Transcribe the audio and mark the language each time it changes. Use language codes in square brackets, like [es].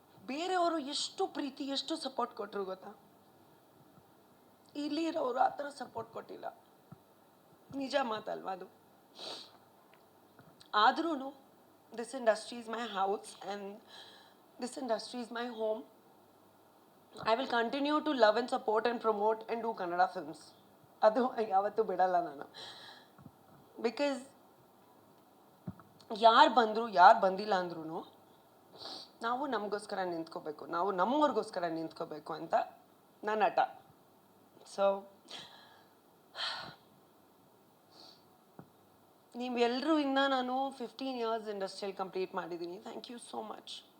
[kn] ಬೇರೆಯವರು ಎಷ್ಟು ಪ್ರೀತಿ, ಎಷ್ಟು ಸಪೋರ್ಟ್ ಕೊಟ್ಟರು ಗೊತ್ತಾ? ಇಲ್ಲಿ ಇರೋರು ಆ ಥರ ಸಪೋರ್ಟ್ ಕೊಟ್ಟಿಲ್ಲ. ನಿಜ ಮಾತಲ್ವಾ ಅದು? ಆದ್ರೂ [en] This industry is my house and this industry is my home. I will continue to love and support and promote and do Kannada films. [kn] ಅದು ಯಾವತ್ತೂ ಬಿಡಲ್ಲ ನಾನು. ಬಿಕಾಸ್ ಯಾರು ಬಂದರು, ಯಾರು ಬಂದಿಲ್ಲ ಅಂದ್ರೂ ನಾವು ನಮಗೋಸ್ಕರ ನಿಂತ್ಕೋಬೇಕು, ನಾವು ನಮ್ಮವ್ರಿಗೋಸ್ಕರ ನಿಂತ್ಕೋಬೇಕು ಅಂತ ನನ್ನ ಹಠ. ಸೊ ನೀವೆಲ್ಲರೂ ಇಂದ ನಾನು 15 years ಇಂಡಸ್ಟ್ರಿಯಲ್ಲಿ ಕಂಪ್ಲೀಟ್ ಮಾಡಿದ್ದೀನಿ. [en] Thank you so much.